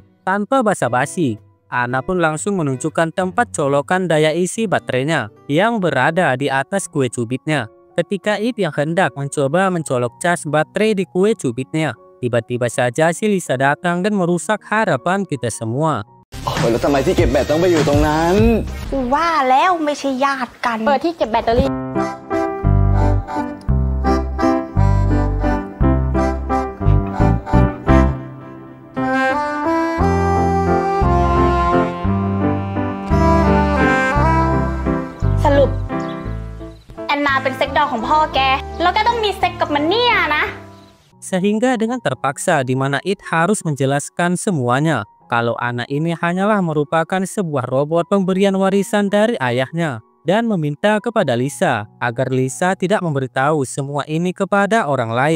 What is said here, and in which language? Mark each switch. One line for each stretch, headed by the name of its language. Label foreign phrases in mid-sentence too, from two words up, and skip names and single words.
Indonesian: Tanpa basa-basi, Anna pun langsung menunjukkan tempat colokan daya isi baterainya yang berada di atas kue cubitnya. Ketika It yang hendak mencoba mencolok cas baterai di kue cubitnya, tiba-tiba saja si Lisa datang dan merusak harapan kita semua.
Thai: แล้วทำไมที่เก็บแบตต้องไปอยู่ตรงนั้น กูว่าแล้วไม่ใช่ญาติกัน เปิดที่เก็บแบตเตอรี่ สรุป แอนนาเป็นเซ็กดอลของพ่อแก แล้วแกต้องมีเซ็กกับมันเนี่ยนะ
Indonesian: Sehingga dengan terpaksa di mana It harus menjelaskan semuanya kalau Anna ini hanyalah merupakan sebuah robot pemberian warisan dari ayahnya, dan meminta kepada Lisa agar Lisa tidak memberitahu semua ini kepada orang lain.